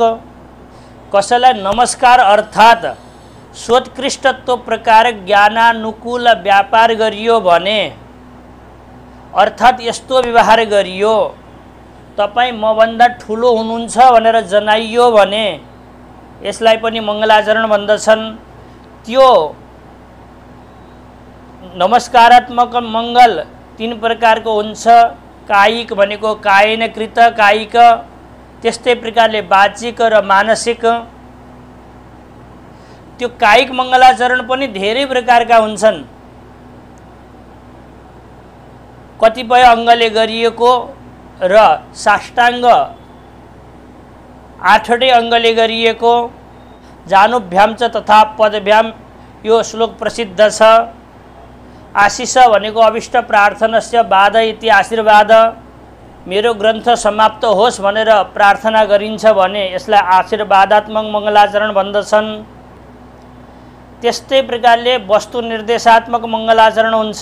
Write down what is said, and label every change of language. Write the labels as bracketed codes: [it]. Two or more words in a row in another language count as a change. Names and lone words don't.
[ne] कसैलाई नमस्कार अर्थात् [sa] सोत्कृष्टत्व प्रकार ज्ञानानुकूल व्यापार [ne] गरियो भने, अर्थात् यस्तो व्यवहार गरियो तपाईँ मभन्दा ठुलो हुनुहुन्छ भनेर जनाइयो भने यसलाई पनि मङ्गलाचरण भन्दछन्। त्यो नमस्कारात्मक मङ्गल तीन प्रकारको हुन्छ। कायिक भनेको [sa] कायेन कृत कायिक, [ne] त्यस्तै प्रकारले वाचिक र मानसिक। त्यो कायिक मङ्गलाचरण पनि धेरै प्रकारका हुन्छन्। कतिपय अङ्गले गरिएको र साष्टाङ्ग 8वटै अङ्गले गरिएको। [sa] जानुभ्याम च तथा पदभ्याम, [ne] यो श्लोक प्रसिद्ध छ। आशिष भनेको [sa] अभिष्ट प्रार्थनस्य बाध इति [ne] आशीर्वाद, मेरो ग्रन्थ समाप्त होस् भनेर प्रार्थना गरिन्छ भने यसलाई आशीर्वादात्मक मङ्गलाचरण भन्दछन्। त्यस्तै प्रकारले वस्तु निर्देशात्मक मङ्गलाचरण हुन्छ।